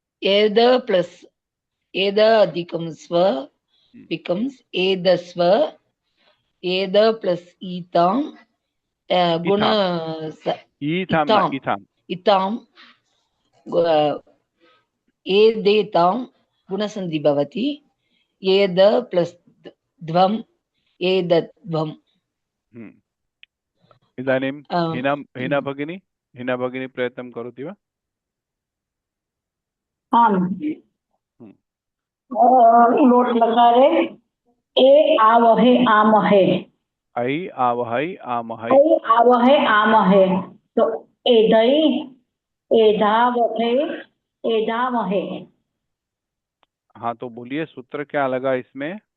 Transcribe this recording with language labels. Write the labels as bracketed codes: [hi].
[sa] एद प्लस एद अधिकम स्व becomes एदस्व, एद प्लस ईताम गुण इथाम इथाम इताम एदेताम गुणसंधि भवति, एद प्लस ध्वम एदध्वम। इदानीं हिना भगिनी प्रयत्नं करोति वा? आम्। लोट् लकारे ए आवहे आमहे, ऐ आवहै आमहै, ऐ आवहे आमहे, तो एदै एधावहे एधामहे। [hi] हाँ, तो बोलिए सूत्र क्या लगा इसमें?